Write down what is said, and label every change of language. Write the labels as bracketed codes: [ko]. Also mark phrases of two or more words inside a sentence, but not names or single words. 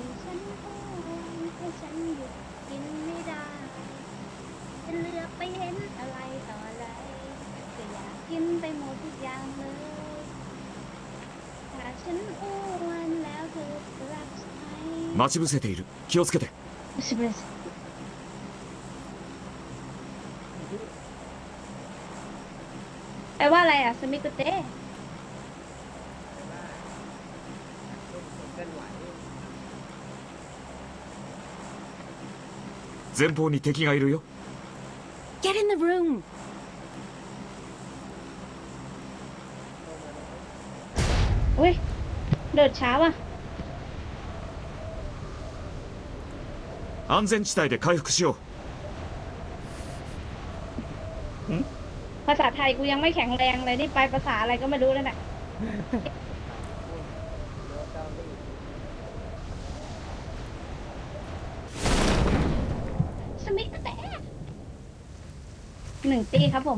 [th] ฉันอ้วนเพราะฉันหยุดกินไม่ได้ จะเลือกไปเห็นอะไรต่ออะไรก็อยากกินไปหมดทุกอย่างเลยถ้าฉันอ้วนแล้วเธอจะรักฉันไหม [ja] 待ち伏せている気をつけて [th] สิบเลยแปลว่าอะไรอ่ะสมิกุเตะ [ja] 前方に敵がいるよ [en] Get in the room. [th] อุ้ยเดินช้าว่ะ [ja] 安全地帯で回復しよう [th] ภาษาไทยกูยังไม่แข็งแรงเลยนี่ไปภาษาอะไรก็ไม่รู้แล้วเนี่ยสมิกุเตะหนึ่งตีครับผม